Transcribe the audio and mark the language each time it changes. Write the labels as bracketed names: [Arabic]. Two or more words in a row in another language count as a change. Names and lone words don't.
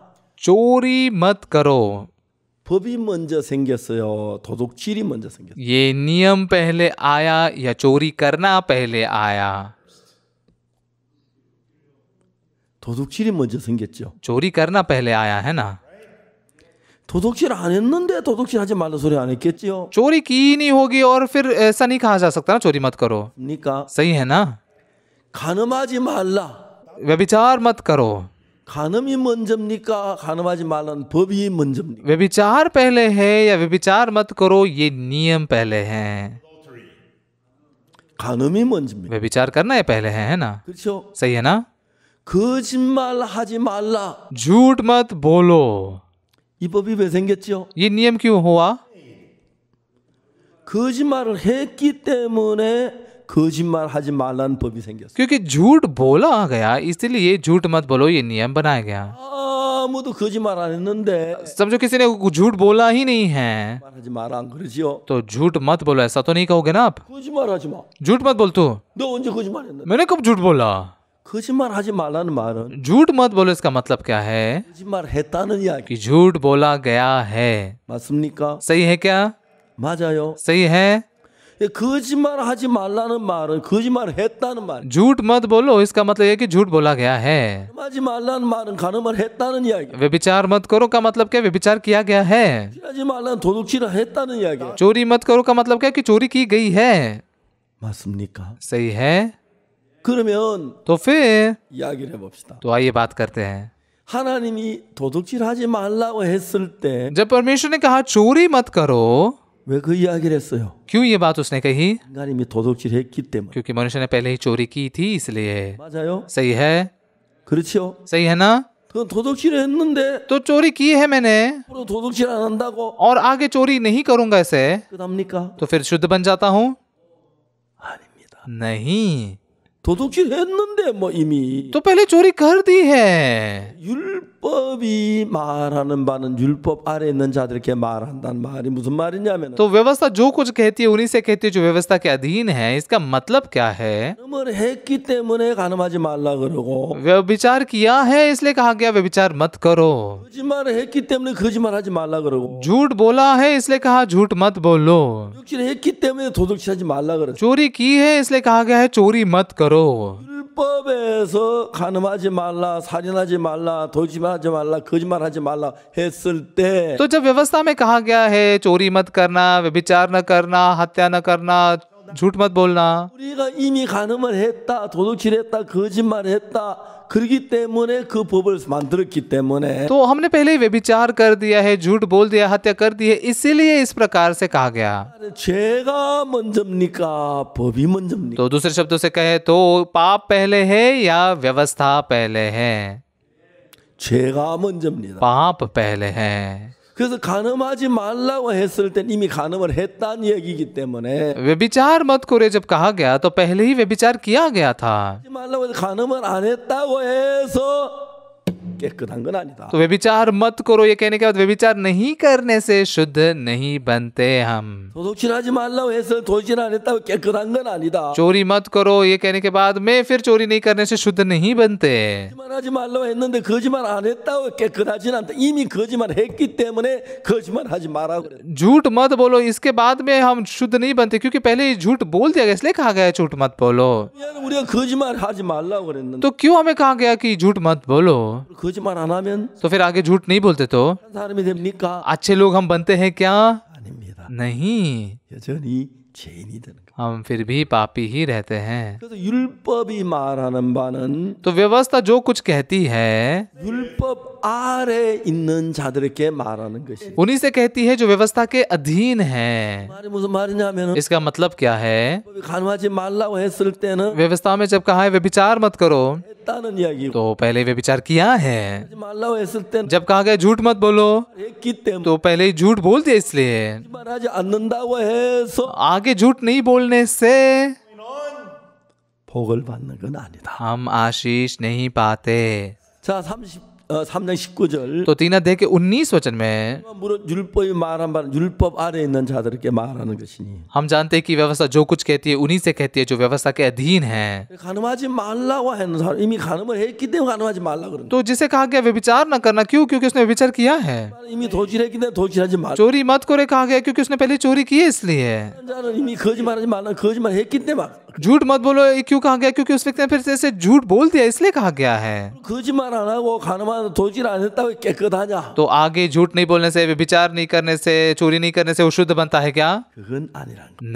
[Hindi] चोरी मत करो, [Korean] 법이 먼저 생겼어요. 도둑질이 먼저 생겼어요. [Hindi] ये नियम पहले आया या चोरी करना पहले आया? [Korean] 도둑질이 먼저 생겼죠. [Hindi] चोरी करना पहले आया है ना। [Korean] 도둑질 안 했는데 도둑질하지 말라 소리 안 했겠지요? [Hindi] चोरी की ही नहीं होगी और फिर ऐसा नहीं कहा जा सकता ना चोरी मत करो, [Korean] 그러니까 [Hindi] सही है ना। [Korean] 간음하지 말라. [Hindi] व्यभिचार मत करो, [Korean] 간음이 먼저입니까? 간음하지 말라는 법이 먼저입니까? [Hindi] व्यभिचार पहले है या व्यभिचार मत करो ये नियम पहले हैं? [Korean] 간음이 먼저입니다. [Hindi] व्यभिचार करना ये पहले है ना, [Korean] 그렇죠? [Hindi] सही है ना। [Korean] 거짓말하지 말라. [Hindi] झूठ मत बोलो, [Korean] 이 법이 왜 생겼죠? [Hindi] ये नियम क्यों हुआ? [Korean] 거짓말을 했기 때문에 거짓말하지 말라는 법이 생겼어요. [Hindi] क्योंकि झूठ बोला गया इसलिए झूठ मत बोलो ये नियम बनाया गया। [Korean] 아무도 거짓말 안 했는데 [Hindi] समझो किसी ने झूठ बोला ही नहीं है [Korean] 말하지 마라 안 그러지요? [Hindi] तो झूठ मत बोलो, ऐसा तो नहीं कहोगे ना आप। [Korean] 거짓말하지 마. [Hindi] झूठ मत बोल तू, [Korean] 너 언제 거짓말했는데? [Hindi] मैंने कब झूठ बोला? [Korean] 거짓말하지 말라는 말은 [Hindi] झूठ मत बोलो इसका मतलब क्या है? [Korean] 거짓말했다는 이야기. [Hindi] कि झूठ बोला गया है, [Korean] 맞습니까? [Hindi] सही है क्या? [Korean] 맞아요. [Hindi] सही है। [Korean] 거짓말하지 말라는 말은 거짓말했다는 말. [Hindi] झूठ मत बोलो इसका मतलब है कि झूठ बोला गया है। [Korean] 하지 말라는 말은 간음을 했다는 이야기. [Hindi] व्यभिचार मत करो का मतलब क्या? व्यभिचार किया गया है। [Korean] 하지 말라는 도둑질을 했다는 이야기. [Hindi] चोरी मत करो का मतलब क्या? कि चोरी की गई है, [Korean] 맞습니까? [Hindi] सही है। [Korean] 그러면 [Hindi] तो फिर [Korean] 이야기를 해봅시다. [Hindi] तो आइए बात करते हैं। [Korean] 하나님이 도둑질하지 말라고 했을 때 [Hindi] जब परमेश्वर ने कहा चोरी मत करो, [Korean] 왜 그 이야기를 했어요? [Hindi] क्यों ये बात उसने कही? [Korean] 인간이 도둑질했기 때문에. [Hindi] क्योंकि मनुष्य ने पहले ही चोरी की थी इसलिए, [Korean] 맞아요? [Hindi] सही है। [Korean] 그렇죠? [Hindi] सही है ना। [Korean] 그 도둑질을 했는데 [Hindi] तो चोरी की है मैंने [Korean] 앞으로 도둑질 안 한다고 [Hindi] और आगे चोरी नहीं करूंगा ऐसे, [Korean] 끝납니까? [Hindi] तो फिर शुद्ध बन जाता हूं? [Korean] 아닙니다. [Hindi] नहीं, [Korean] 도둑질 했는데 뭐 이미 [Hindi] तो पहले चोरी कर दी है। [Korean] 율법이 말하는 바는 율법 아래 있는 자들에게 말한다는 말이 무슨 말이냐면 [Hindi] तो व्यवस्था जो कुछ कहती है उन्हीं से कहती है जो व्यवस्था के अधीन है। इसका मतलब क्या है? [Korean] 간음을 했기 때문에 간음하지 말라 그러고 [Hindi] व्यभिचार किया है इसलिए कहा गया व्यभिचार मत करो। [Korean] 거짓말을 했기 때문에 거짓말하지 말라 그러고 [Hindi] झूठ बोला है इसलिए कहा झूठ मत बोलो। [Korean] 도둑질 했기 때문에 도둑질하지 말라 그랬어. [Hindi] चोरी की है इसलिए कहा गया है चोरी मत करो। [Korean] 율법에서 간음하지 말라, 살인하지 말라, 도둑질하지 말라, 거짓말하지 말라 했을 때 [Hindi] तो जब व्यवस्था में कहा गया है चोरी मत करना, व्यभिचार न करना, हत्या न करना, झूठ मत बोलना, [Korean] 우리가 이미 간음을 했다, 도둑질했다, 거짓말했다. 그렇기 때문에 그 법을 만들었기 때문에 [Hindi] तो हमने पहले ही व्यभिचार कर दिया है, झूठ बोल दिया, हत्या कर दी है, इसीलिए इस प्रकार से कहा गया। [Korean] 죄가 먼저입니까? 법이 먼저입니까? [Hindi] तो दूसरे शब्दों से कहे तो पाप पहले है या व्यवस्था पहले है? [Korean] 죄가 먼저입니다. [Hindi] पाप पहले है। [Korean] 그래서 간음하지 말라고 했을 땐 이미 간음을 했다는 얘기이기 때문에 [Hindi] व्यभिचार मत करो जब कहा गया तो पहले ही व्यभिचार किया गया था। [Korean] 하지 말라고 해서 간음을 안 했다고 해서 깨끗한 건 아니다. [Hindi] तो व्यभिचार मत करो ये कहने के बाद व्यभिचार नहीं करने से शुद्ध नहीं बनते हम। [Korean] 도둑질하지 말라고 해서 도둑질 안 했다고 깨끗한 건 아니다. [Hindi] चोरी मत करो ये कहने के बाद मैं फिर चोरी नहीं करने से शुद्ध नहीं बनते। [Korean] 거짓말하지 말라고 했는데 거짓말 안 했다고 깨끗하진 않다. 이미 거짓말했기 때문에 거짓말하지 마라 그래. [Hindi] झूठ मत बोलो इसके बाद में हम शुद्ध नहीं बनते क्योंकि पहले ही झूठ बोल दिया गया इसलिए कहा गया है झूठ मत बोलो। [Korean] 우리가 거짓말하지 말라고 그랬는데 [Hindi] तो क्यों हमें कहा गया कि झूठ मत बोलो? [Korean] 거짓말 안 하면 [Hindi] तो फिर आगे झूठ नहीं बोलते तो [Korean] 사람이 됩니까? [Hindi] अच्छे लोग हम बनते हैं क्या? [Korean] 아닙니다. [Hindi] नहीं। [Korean] 여전히 죄인이 되는 거예요. [Hindi] हम फिर भी पापी ही रहते हैं। [Korean] 그래서 율법이 말하는 바는 [Hindi] तो व्यवस्था जो कुछ कहती है [Korean] 율법 아래 있는 자들에게 말하는 것이. [Hindi] उन्हीं से कहती है जो व्यवस्था के अधीन है। [Korean] 말이 무슨 말이냐면은 [Hindi] इसका मतलब क्या है? [Korean] 간음하지 말라고 했을 때는 [Hindi] व्यवस्था में जब कहा है व्यभिचार मत करो, [Korean] 했다는 이야기고, [Hindi] तो पहले व्यभिचार किया है। [Korean] 하지 말라고 했을 때는 [Hindi] जब कहा गया झूठ मत बोलो, [Korean] 했기 때문에 [Hindi] तो पहले ही झूठ बोल दिया इसलिए। [Korean] 말하지 않는다고 해서 [Hindi] आगे झूठ नहीं बोलने से [Korean] 복을 받는 건 아니다. [Hindi] हम आशीष नहीं पाते। [Korean] 자, 3장 19절. [Hindi] तो 3 अध्याय के 19 वचन में [Korean] 율법이 말한 바는 율법 아래 있는 자들에게 말하는 것이니. [Hindi] हम जानते हैं कि व्यवस्था जो कुछ कहती है उन्हीं से कहती है जो व्यवस्था के अधीन है। [Korean] 간음하지 말라고 하는 사람 이미 간음을 했기 때문에 간음하지 말라 그러는. [Hindi] तो जिसे कहा गया व्यभिचार न करना, क्यों? क्योंकि उसने व्यभिचार किया है। [Korean] 이미 도질했기 때문에 도질하지 말. [Hindi] चोरी मत करे कहा गया क्योंकि उसने पहले चोरी की है इसलिए। [Korean] 자는 이미 거짓말하지 말라 거짓말 했기 때문에. [Hindi] झूठ मत बोलो ये क्यों कहा गया? क्योंकि उस व्यक्ति ने फिर से झूठ बोल दिया इसलिए कहा गया है। [Korean] 거짓말 안 하고 간음하고 도질 안 했다고 깨끗하냐? [Hindi] तो आगे झूठ नहीं बोलने से, व्यभिचार नहीं करने से, चोरी नहीं करने से वो शुद्ध बनता है क्या? [Korean] 그건 아니란 거.